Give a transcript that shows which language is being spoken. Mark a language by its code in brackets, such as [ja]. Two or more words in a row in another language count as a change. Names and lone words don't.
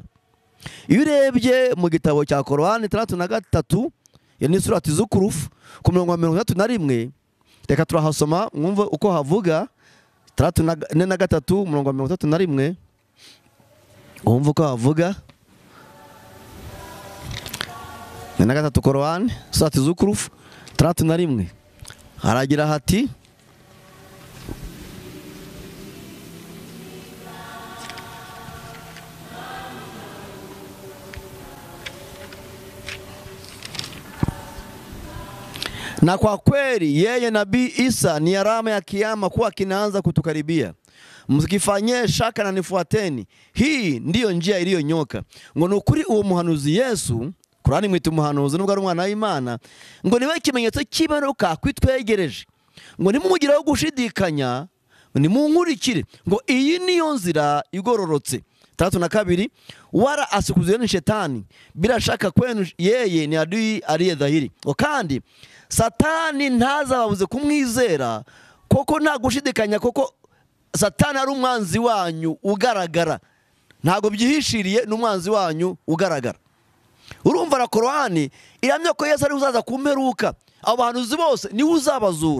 [rw] Iyo urebye mu gitabo cya Korani 33 ya ni surati z'ukurufu ku murongo wa 31, reka turahasoma mwumve uko havuga. 33 umurongo wa 31 wumve uko havuga. [sw] 43 Korani surati z'ukurufu 31 [rw] haragira hati, [sw] na kwa kweli yeye nabii Isa ni alama ya kiyama kuwa kinaanza kutukaribia. Msikifanyie shaka na nifuateni. Hii ndiyo njia iliyonyoka. [rw] Ngo nukuri uwo muhanuzi Yesu, Kurani mwita umuhanuzi nubwo ari umwana w'Imana, ngo niwe kimenyetso cy'ibaruka kwitwegereje. Ngo nimumugiraho gushidikanya, nimunkurikire. Ngo iyi niyo nzira igororotse. [sw] 32 wala asikuzeni ni shetani, bila shaka kwenu yeye ni adui aliye dhahiri. [rw] Kandi Satani ntazababuze kumwizera, koko nta gushidikanya, koko Satani ari umwanzi wanyu ugaragara, ntago byihishiriye n'umwanzi wanyu ugaragara. Urumva na Korani ihamya ko Yesu ari uzaza kumperuka, abo bahanuzi bose ni uzabazura.